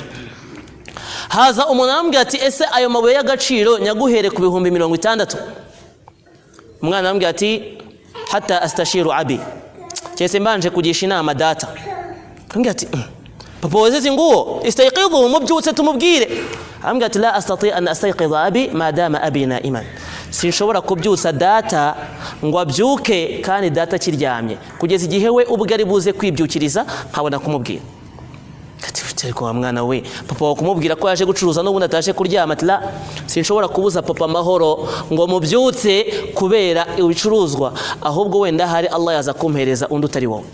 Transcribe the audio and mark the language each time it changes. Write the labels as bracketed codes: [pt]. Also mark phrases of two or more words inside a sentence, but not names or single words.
[rw] Haza umuntu arambwira ati ese ayo mabuye y'agaciro nyaguhere ku 60,000. Umwana arambwira ati [ar] حتى أستشير أبي, [rw] cyese mbanje kugisha inama data. Arambwira ati papa wazeze nguwo istayqidhu mubyutse tumubwire. Arambwira ati [ar] لا أستطيع أن أستيقظ أبي ما دام أبي نائما, [rw] sinshobora kubyutsa data ngo abyuke kandi data kiryamye kugeza igihe we ubwo ari buze kwibyukiriza nkabona kumubwira. Ariko wa mwana we papa wakumubwira ko yaje gucuruza n'ubundi atashe kuryama, ati la sinshobora kubuza papa amahoro ngo mubyutse kubera ibicuruzwa, ahubwo wenda hari Allah yaza kumpereza undi utari wowe.